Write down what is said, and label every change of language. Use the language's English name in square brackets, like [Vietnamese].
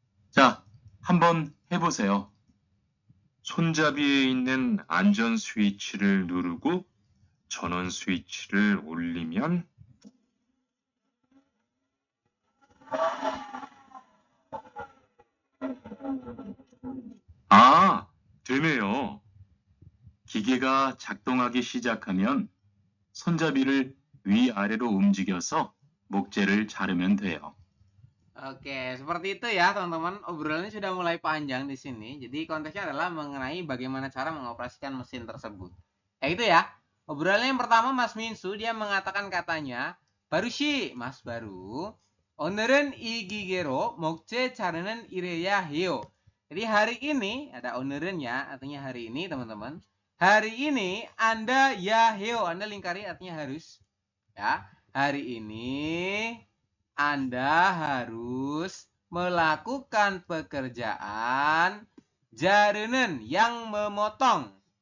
[Korean] 자, 한번 해보세요. 손잡이에 있는 안전 스위치를 누르고 전원 스위치를 올리면 되네요. 기계가 작동하기 시작하면 손잡이를 위아래로 움직여서 목재를 자르면 돼요. [Indonesian] Oke, seperti itu ya teman-teman. Obrolannya sudah mulai panjang di sini. Jadi konteksnya adalah mengenai bagaimana cara mengoperasikan mesin tersebut. Ya itu ya. Obrolannya yang pertama Mas Minsu, dia mengatakan katanya, baru sih Mas baru. [Korean] 오늘은 이 기계로 목재 자르는 일해야 해요. [Indonesian] Jadi hari ini, ada 오늘은 ya, artinya hari ini teman-teman. Hari ini Anda ya 해요. Anda lingkari artinya harus. Ya, hari ini Anda harus melakukan pekerjaan jarunen yang memotong.